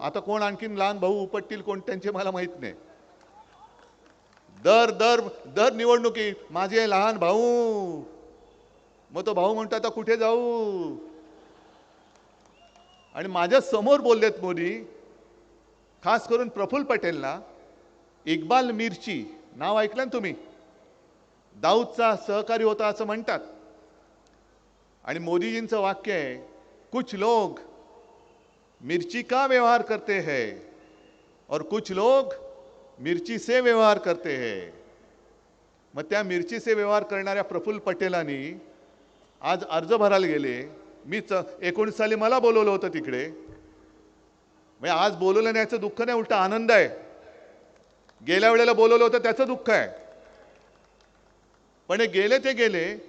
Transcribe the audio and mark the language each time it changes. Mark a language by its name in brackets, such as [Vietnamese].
[Marathi] आता कोण आणखीन लहान भाऊ उपटतील कोण त्यांचे मला माहित नाही. दर दर दर निवडणुकी माझे लहान भाऊ, मग तो भाऊ म्हणतो आता कुठे जाऊ. आणि माझ्या समोर बोललेत मोदी, खास करून प्रफुल्ल पटेलला. इक्बाल मिर्ची नाव ऐकलं ना तुम्ही? दाऊदचा सहकारी होता असं म्हणतात. आणि मोदीजींचं वाक्य आहे, [Hindi] कुछ लोग मिर्ची का व्यवहार करते हैं और कुछ लोग मिर्ची से व्यवहार करते हैं. [Marathi] मग त्या [Hindi] मिर्ची से [Marathi] व्यवहार करणाऱ्या प्रफुल्ल पटेलांनी आज अर्ज भरायला गेले. मी 19 साली मला बोलवलं होतं तिकडे. म्हणजे आज बोलवलं नाही याचं दुःख नाही, उलटा आनंद आहे. गेल्या वेळेला बोलवलं होतं त्याचं दुःख आहे. पण हे गेले ते गेले.